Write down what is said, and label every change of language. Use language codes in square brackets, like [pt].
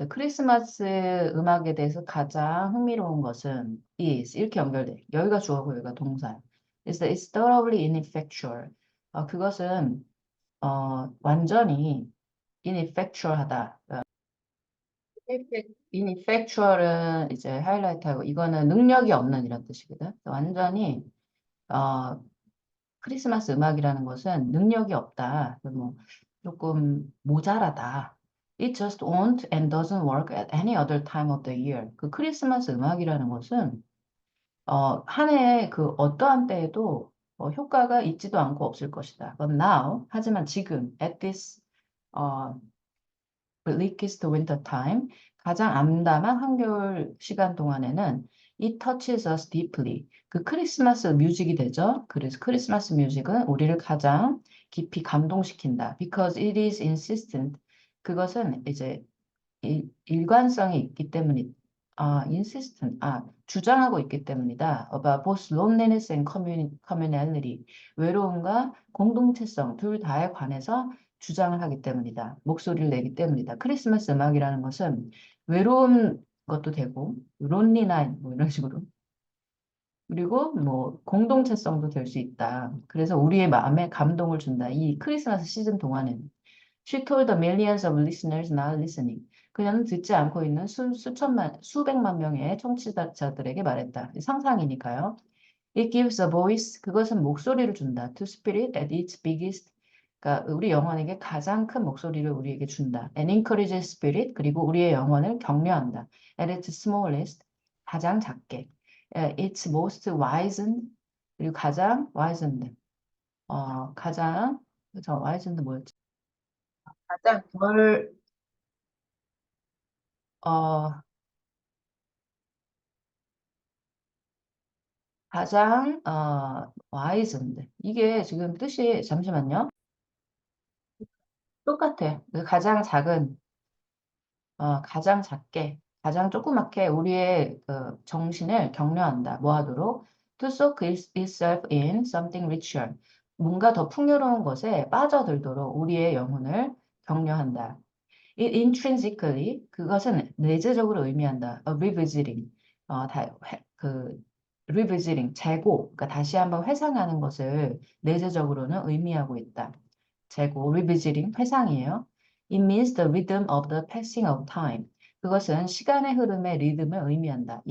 [ko] 이제 크리스마스 음악에 대해서 가장 흥미로운 것은 is 이렇게 연결돼. 여기가 주어고 여기가 동사. [en] is that it's thoroughly ineffectual. [ko] 그것은 완전히 ineffectual하다. ineffectual은 이제 하이라이트하고 이거는 능력이 없는 이런 뜻이거든. 완전히 어, 크리스마스 음악이라는 것은 능력이 없다. 뭐 조금 모자라다. [en] It just won't and doesn't work at any other time of the year. [ko] 그 크리스마스 음악이라는 것은 한 해의 그 어떠한 때에도 효과가 있지도 않고 없을 것이다. [en] But now, [ko] 하지만 지금, [en] at this 어, bleakest winter time, [ko] 가장 암담한 한겨울 시간 동안에는 [en] it touches us deeply. [ko] 그 크리스마스 뮤직이 되죠. 그래서 크리스마스 뮤직은 우리를 가장 깊이 감동시킨다. [en] Because it is insistent. [ko] 그것은 이제 일관성이 있기 때문이 insistent, 주장하고 있기 때문이다. [en] About both loneliness and communality. [ko] 외로움과 공동체성 둘 다에 관해서 주장을 하기 때문이다. 목소리를 내기 때문이다. 크리스마스 음악이라는 것은 외로운 것도 되고, 론리 나잇 뭐 이런 식으로. 그리고 뭐 공동체성도 될 수 있다. 그래서 우리의 마음에 감동을 준다. 이 크리스마스 시즌 동안에는. [en] She told the millions of listeners not listening. [ko] 그녀는 듣지 않고 있는 수백만 명의 청취자들에게 말했다. 상상이니까요. [en] It gives a voice. [ko] 그것은 목소리를 준다. [en] To spirit at its biggest. [ko] 그러니까 우리 영혼에게 가장 큰 목소리를 우리에게 준다. [en] And encourages spirit. [ko] 그리고 우리의 영혼을 격려한다. [en] At its smallest. [ko] 가장 작게. [en] It's most wizened. [ko] 그리고 가장 wizened. 가장 저 wizened 뭐였지? 가장 덜 어, 가장 wizened. 이게 지금 뜻이 잠시만요. 똑같아. 그 가장 작은 가장 작게, 가장 조그맣게 우리의 그 정신을 격려한다. 뭐 하도록? [en] To soak itself in something richer. [ko] 뭔가 더 풍요로운 것에 빠져들도록 우리의 영혼을 격려한다. [en] It intrinsically, [ko] 그것은 내재적으로 의미한다. A revisiting, 그 revisiting, 재고, 그러니까 다시 한번 회상하는 것을 내재적으로는 의미하고 있다. 재고, revisiting, 회상이에요. [en] It means the rhythm of the passing of time. [ko] 그것은 시간의 흐름의 리듬을 의미한다.